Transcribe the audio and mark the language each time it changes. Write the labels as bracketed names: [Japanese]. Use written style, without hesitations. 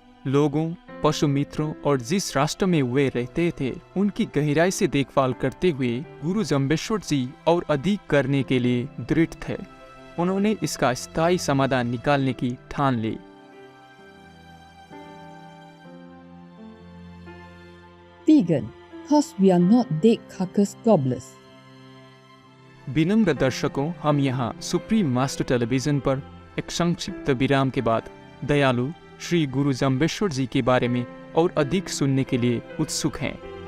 [Hindi] लोगों, पशु मित्रों और जिस राष्ट्र में वे रहते थे उनकी गहराई से देखभाल करते हुए गुरु जम्बेश्वर जी और अधिक करने के लिए दृढ़ थे। उन्होंने इसका स्थायी समाधान निकालने की ठान ली। [English] Vegan, cause we are not dead carcass gobblers. [Hindi] विनम्र दर्शकों, हम यहाँ सुप्रीम मास्टर टेलीविजन पर एक संक्षिप्त विराम के बाद दयालु श्री गुरु जम्बेश्वर जी के बारे में और अधिक सुनने के लिए उत्सुक हैं।